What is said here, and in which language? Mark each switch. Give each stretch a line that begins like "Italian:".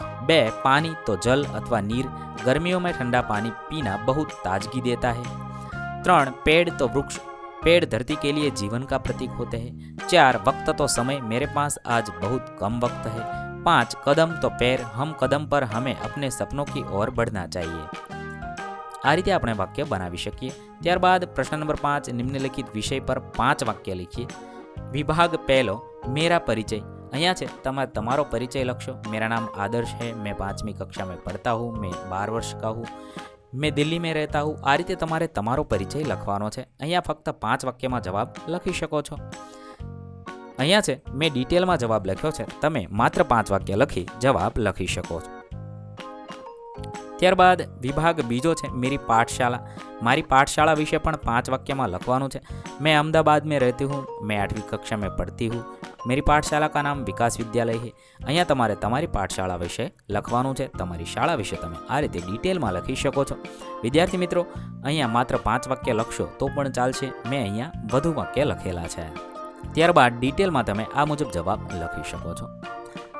Hindi: 2 पानी तो जल अथवा नीर, गर्मियों में ठंडा पानी पीना बहुत ताजगी देता है। 3 पेड़ तो वृक्ष, पेड़ धरती के लिए जीवन का प्रतीक होते हैं। 4 वक्त तो समय, मेरे पास आज बहुत कम वक्त है। 5 कदम तो पैर, हम कदम पर हमें अपने सपनों की ओर बढ़ना चाहिए।
Gujarati: आ रीते આપણે વાક્ય બનાવી શકીએ। ત્યારબાદ પ્રશ્ન નંબર 5 નિમ્નલિખિત વિષય પર 5 વાક્ય લખીએ। વિભાગ 1
Hindi: मेरा परिचय,
Gujarati: અહીંયા છે તમે તમારો પરિચય લખશો।
Hindi: मेरा नाम आदर्श है, मैं 5वीं कक्षा में पढ़ता हूँ, मैं 12 वर्ष का हूँ, मैं दिल्ली में रहता हूँ।
Gujarati: आ रीते તમારે તમારો પરિચય લખવાનો છે। અહીંયા ફક્ત 5 વાક્યમાં જવાબ લખી શકો છો। અહીંયા છે મેં ડિટેલમાં જવાબ લખ્યો છે, તમે માત્ર 5 વાક્ય લખી જવાબ લખી શકો છો। ત્યારબાદ વિભાગ બીજો છે
Hindi: मेरी पाठशाला,
Gujarati: મારી પાઠશાળા વિશે પણ 5 વાક્યમાં લખવાનું છે।
Hindi: मैं अहमदाबाद में रहती हूँ, मैं 8वीं कक्षा में पढ़ती हूँ, मेरी पाठशाला का नाम विकास विद्यालय है।
Gujarati: અહીંયા તમારે તમારી પાઠશાળા વિશે લખવાનું છે, તમારી શાળા વિશે તમે આ રીતે ડિટેલમાં લખી શકો છો। વિદ્યાર્થી મિત્રો અહીંયા માત્ર 5 વાક્ય લખશો તો પણ ચાલશે, મેં અહીંયા વધુ વાક્ય લખેલા છે। ત્યારબાદ ડિટેલમાં તમે આ મુજબ જવાબ લખી શકો છો।